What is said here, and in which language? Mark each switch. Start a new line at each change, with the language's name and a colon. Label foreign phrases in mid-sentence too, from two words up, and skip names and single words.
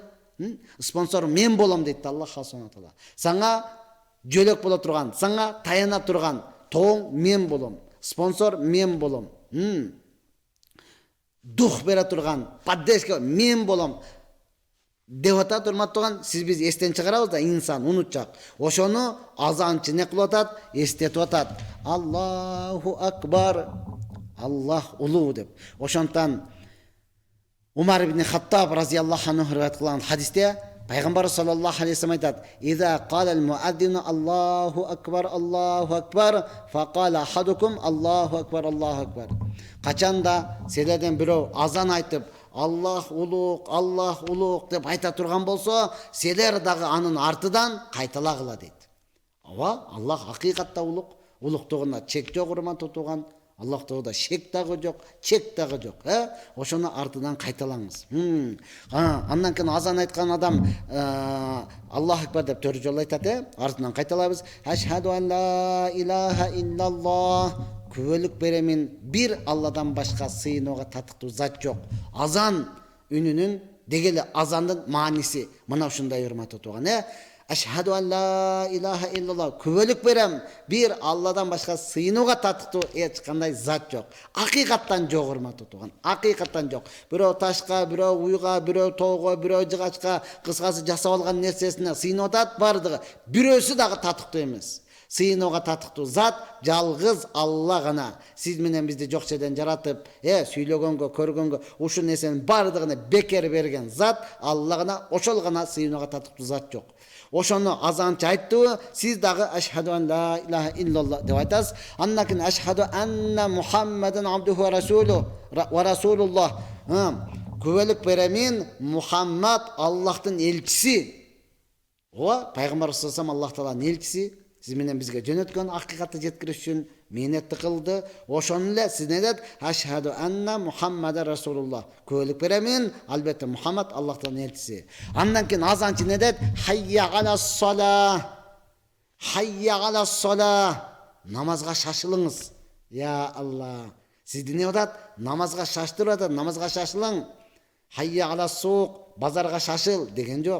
Kyrgyz: Спонсор мен болом дейт Аллах
Arabic: سبحانه وتعالى.
Kyrgyz: Саңа жөлөк боло турган, саңа таяна турган тоң мен болом. Спонсор мен болом. Дух бере турган, поддержка мен болом. Деп атат, урматтуу, сиз биз эстен чыгарабыз да, инсан унутчак. Ошону азанчы не кылып атат? Эстетип атат.
Arabic: الله أكبر.
Kyrgyz: Аллах улуу деп. Ошонтан Умар ибн Хаттаб
Arabic: رضي الله عنه
Kyrgyz: риваят кылган хадисте пайгамбар
Arabic: صلى الله عليه وسلم
Kyrgyz: айтат:
Arabic: "إذا قال المؤذن الله أكبر، فقال أحدكم الله أكبر.
Kyrgyz: Качанда силерден бирөө азан айтып, Аллах улук деп айта турган болсо, силер дагы анын артыдан кайталагыла дейт. Аллах акыйкатта улук, улуктугуна чек жок, урматтуу тууган. Аллахтоодо шек дагы жок, чек дагы жок. Ошону артыдан кайталаңыз. Андан кийин азан айткан адам
Arabic: الله أكبر
Kyrgyz: деп 4 жолу айтат, артынан кайталабыз.
Arabic: أشهد أن لا إله إلا الله.
Kyrgyz: Күбөлүк беремин, бир Алладан башка сыйынууга татыктуу зат жок. Азан үнүнүн дегеле азандын мааниси мына ушундай, урматтуу тууган.
Arabic: أشهد أن لا إله إلا الله.
Kyrgyz: Күбөлүк берем, бир Алладан башка сыйынууга татыктуу эч кандай зат жок. Акыйкаттан жок, урматтуу тууган. Акыйкаттан жок. Бирөө ташка, бирөө уйга, бирөө тоого, бирөө жыгачка, кыскасы жасап алган нерсесине сыйынып атат, бардыгы бирөөсү дагы татыктуу эмес. Сыйынууга татыктуу зат жалгыз Алла гана. Сиз менен бизди жок жерден жаратып, сүйлөгөнгө, көргөнгө, ушул нерсенин бардыгына бекер берген зат Алла гана, ошол гана сыйынууга татыктуу зат жок. Ошону азанчы айтты, сиз дагы
Arabic: أشهد أن لا إله إلا الله
Kyrgyz: деп айтасыз. Андан кийин
Arabic: أشهد أن محمدا عبده ورسول الله.
Kyrgyz: Күбөлүк беремин, Мухаммад Аллахтын элчиси. Пайгамбар саллаллаху Аллах Тааланын элчиси. Сиз менен бизге жөнөткөн акыйкатты жеткириш үчүн мээнетти кылды. Ошону эле сиз не дедит?
Arabic: أشهد أن محمدا رسول الله.
Kyrgyz: Күбөлүк беремин, албетте Мухаммад Аллахтын элчиси. Андан кийин азанчы не дедит?
Arabic: حي على الصلاة. حي على الصلاة.
Kyrgyz: Намазга шашылыңыз.
Arabic: يا الله.
Kyrgyz: Сизди не атат? Намазга шаштырып атат, намазга шашылың.
Arabic: حي على السوق,
Kyrgyz: базарга шашыл деген жок.